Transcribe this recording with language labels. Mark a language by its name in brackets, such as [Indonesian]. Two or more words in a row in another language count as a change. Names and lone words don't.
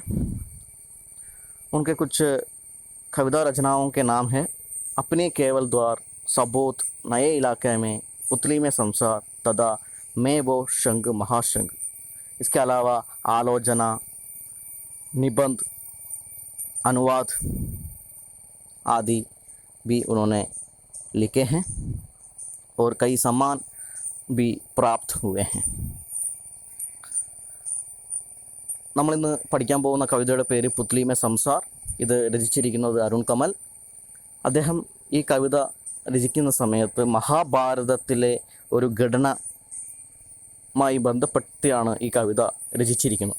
[Hindi] उनके कुछ कविता रचनाओं के नाम हैं अपने केवल द्वार, सबोत, नए इलाके में, पुतली में संसार तथा मैं वो शंग महाशंग। इसके अलावा आलोचना, निबंध, अनुवाद आदि भी उन्होंने लिखे हैं और कई सम्मान भी प्राप्त हुए हैं। [Malayalam] നമ്മളിന്ന് പഠിക്കാൻ പോകുന്ന കവിതയുടെ പേര് പുത്ലി മേ സംസാർ. ഇത് രചിച്ചിരിക്കുന്നത് അരുൺ കമൽ. അദ്ദേഹം ഈ കവിത രചിക്കുന്ന സമയത്ത് മഹാഭാരതത്തിലെ ഒരു ഘടനയുമായി ബന്ധപ്പെടുത്തിയാണ് ഈ കവിത രചിച്ചിരിക്കുന്നത്.